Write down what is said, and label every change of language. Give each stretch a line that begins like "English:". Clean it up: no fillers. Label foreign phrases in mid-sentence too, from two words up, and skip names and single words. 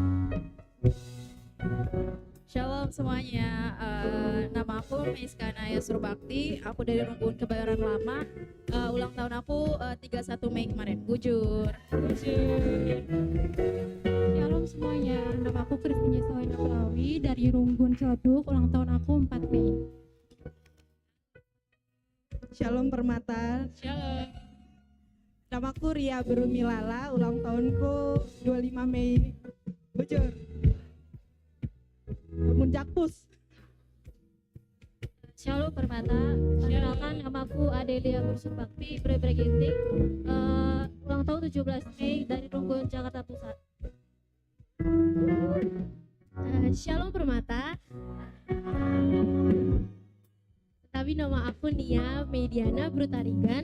Indonesian: Shalom semuanya, nama aku Meiskana Yasurbakti, aku dari Runggun Kebayoran Lama, ulang tahun aku 31 Mei kemarin, Bujur. Shalom semuanya, nama aku Kristinya Sawina Pelawi dari Runggun Ciledug, ulang tahun aku 4 Mei. Shalom Permata. Shalom. Namaku Ria Berumilala, ulang tahunku 25 Mei. Bujur. Munjakpus. Shalom Permata, perkenalkan namaku Adelia Bursurbakti Breginting, ulang tahun 17 Mei dari Runggun Jakarta Pusat. Shalom Permata. Tapi nama aku Nia Mediana Brutarigan.